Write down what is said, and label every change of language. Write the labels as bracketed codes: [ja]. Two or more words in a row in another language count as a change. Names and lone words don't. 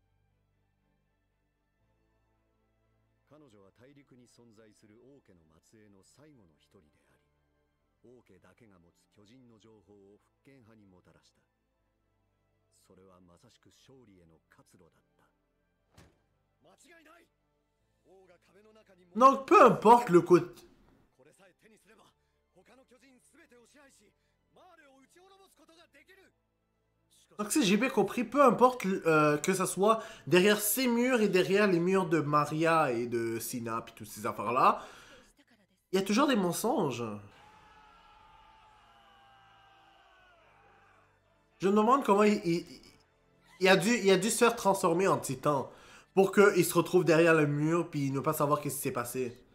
[ja] 彼女は大陸に存在する王家の末裔の最後の一人であり、王家だけが持つ巨人の情報を復権派にもたらした。それはまさしく勝利への活路だった。間違いない。王が壁の中に [fr] Donc, peu importe le côté. [ja] これさえ手にすれば他の巨人すべてを支配し、マーレを打ち滅ぼすことができる。 [fr] Donc, si j'ai bien compris, peu importe que ça soit derrière ces murs et derrière les murs de Maria et de Sina, puis toutes ces affaires-là, il y a toujours des mensonges. Je me demande comment il a dû se faire transformer en titan pour qu'il se retrouve derrière le mur puis ne pas savoir qu'est-ce qui s'est passé.